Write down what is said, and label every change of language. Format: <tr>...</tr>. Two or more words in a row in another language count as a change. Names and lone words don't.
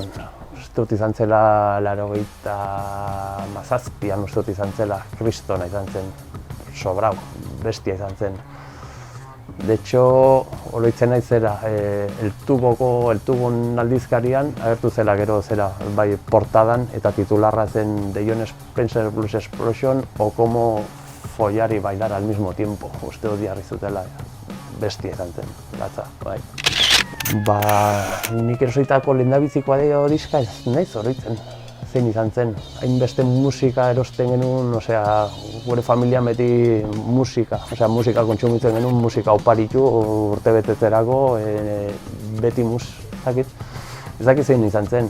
<eu>Uste dut izan zela 87an uste dut izan zela, kristona izan zen, sobrau, bestia izan zen.</eu> <es>De hecho,</es> <eu>oroitzen naiz zera, el tubon aldizkarian agertu zela gero zera, bai portadan eta titularra zen The John Spencer Blues Explosion</eu> <es>o como follar y bailar al mismo tiempo.</es> <eu>Uste dut jarri zutela, bestia izan zen, gatza, bai. Nik erosoitako lehendabizikoa diska ez naiz oroitzen. zein izan zen. Hainbeste musika erosten genuen, gure familia beti musika kontsumitzen genuen, musika oparitu urte betetzerako, beti ez dakit zein izan zen.</eu>